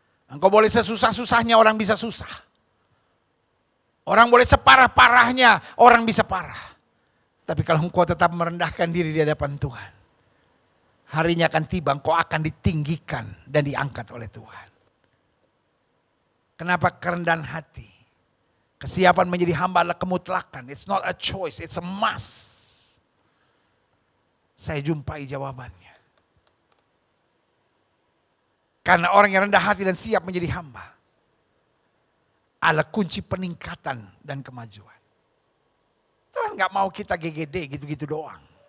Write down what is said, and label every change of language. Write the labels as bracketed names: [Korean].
[Indonesian] Engkau boleh sesusah-susahnya orang bisa susah. Orang boleh separah-parahnya orang bisa parah. Tapi kalau engkau tetap merendahkan diri di hadapan Tuhan, harinya akan tiba engkau akan ditinggikan dan diangkat oleh Tuhan. Kenapa kerendahan hati? Kesiapan menjadi hamba adalah kemutlakan. [English] It's not a choice, it's a must. [Indonesian] Saya jumpai jawabannya. Karena orang yang rendah hati dan siap menjadi hamba adalah kunci peningkatan dan kemajuan. Tuhan gak mau kita GGD gitu-gitu doang.